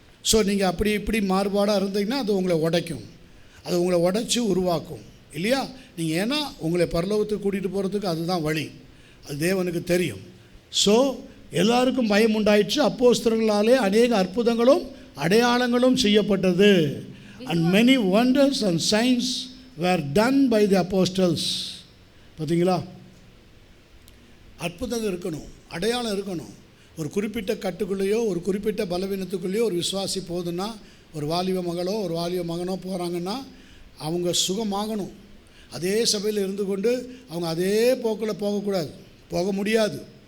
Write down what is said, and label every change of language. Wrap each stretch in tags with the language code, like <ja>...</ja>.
<ta>So நீங்கள் அப்படி இப்படி மாறுபாடாக இருந்தீங்கன்னா அது உங்களை உடைக்கும், அது உங்களை உடைச்சி உருவாக்கும் இல்லையா? நீங்கள் ஏன்னா உங்களை பரலோகத்துக்கு கூட்டிகிட்டு போகிறதுக்கு அதுதான் வழி, அது தேவனுக்கு தெரியும். ஸோ எல்லாருக்கும் பயம் உண்டாயிற்று. அப்போஸ்தலர்களாலே அநேக அற்புதங்களும் அடையாளங்களும் செய்யப்பட்டது.</ta> <en>And many wonders and signs were done by the apostles.</en> <ta>பார்த்தீங்களா? அற்புதங்கள் இருக்கணும், அடையாளம் இருக்கணும். ஒரு குறிப்பிட்ட கட்டுக்குள்ளேயோ ஒரு குறிப்பிட்ட பலவீனத்துக்குள்ளேயோ ஒரு விசுவாசி போகுதுன்னா, ஒரு வாலிப மகளோ ஒரு வாலிப மகனோ போகிறாங்கன்னா அவங்க சுகமாகணும். அதே சபையில் இருந்து கொண்டு அவங்க அதே போக்கில் போகக்கூடாது, போக முடியாது.</ta>